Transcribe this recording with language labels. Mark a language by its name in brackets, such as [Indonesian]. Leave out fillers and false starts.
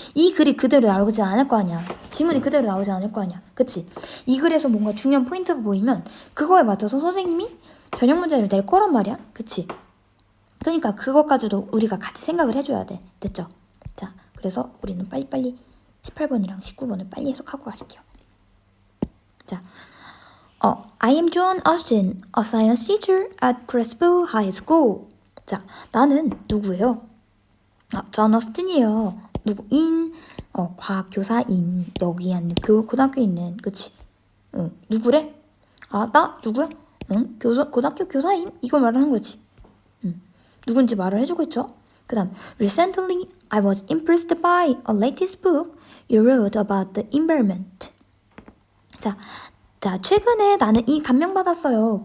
[Korean] 이 글이 그대로 나오지 않을 거 아니야. 지문이 그대로 나오지 않을 거 아니야. 그치? 이 글에서 뭔가 중요한 포인트가 보이면 그거에 맞춰서 선생님이 변형 문제를 낼 거란 말이야. 그치? 그러니까 그것까지도 우리가 같이 생각을 해줘야 돼. 됐죠? 자, 그래서 우리는 빨리빨리 18번이랑 19번을 빨리 해석하고 갈게요. [English] 자, I am John Austin, a science teacher at Crespo High School. [Korean] 자, 나는 누구예요? 존 어스틴이에요. 누구인? 과학교사인. 여기 있는 고등학교에 있는. 그치? 누구래? 나? 누구야? 고등학교 교사임? 이걸 말하는 거지. 누군지 말을 해주고 있죠. 그 다음, [English] Recently, I was impressed by a latest book you wrote about the environment. [Korean] 자, 최근에 나는 이 감명받았어요.